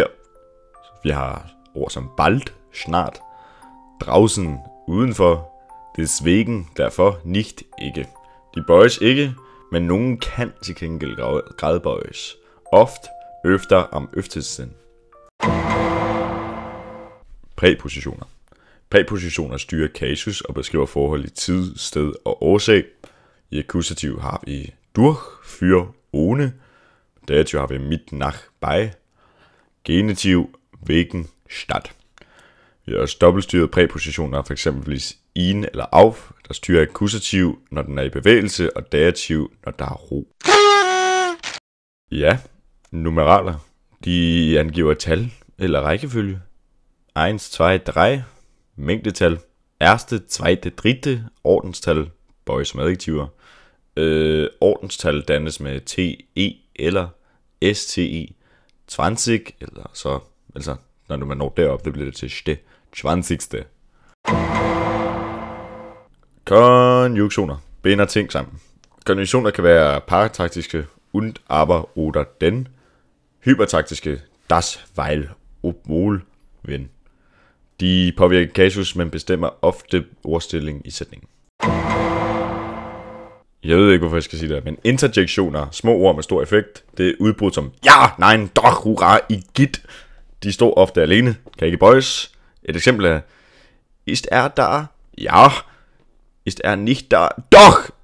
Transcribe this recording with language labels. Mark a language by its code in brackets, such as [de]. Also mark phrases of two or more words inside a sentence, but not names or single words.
[da] Vi har ord som bald, snart, draußen, udenfor, deswegen, derfor, nicht, ikke. De bøjes ikke, men nogen kan til gengæld gradbøjes. [de] Oft, øfter, am øftesten. Præpositioner. [da] Præpositioner styrer kasus og beskriver forhold i tid, sted og årsag. I akkusativ har vi [de] durch, für, ohne. [da] Dativ har vi [de] mit, nach, bei. [da] Genitiv, [de] wegen, statt. [da] Vi har også dobbeltstyrede præpositioner, f.eks. in eller auf, der styrer akkusativ, når den er i bevægelse, og dativ, når der er ro. Ja, numeraler. De angiver tal eller rækkefølge. 1, 2, 3. Mængdetal. [de] Erste, zweite, dritte. [da] Ordenstal. Bøjes som adjektiver. Ordenstal dannes med TE eller STE. 20, eller så, altså når man når derop, det bliver det til ste. 20. Konjunktioner. Binder ting sammen. Konjunktioner kan være parataktiske. [de] Und, aber oder denn. Hypertaktiske. Das, weil, obwohl, wenn. [da] De påvirker kasus, men bestemmer ofte ordstilling i sætningen. Jeg ved ikke, hvorfor jeg skal sige det, men interjektioner, små ord med stor effekt, det er udbrud som ja, [de] nein, doch, hurra, igitt. [da] De står ofte alene, kan ikke bøjes. Et eksempel er, [de] ist er da? Ja. Ist er nicht da? Doch!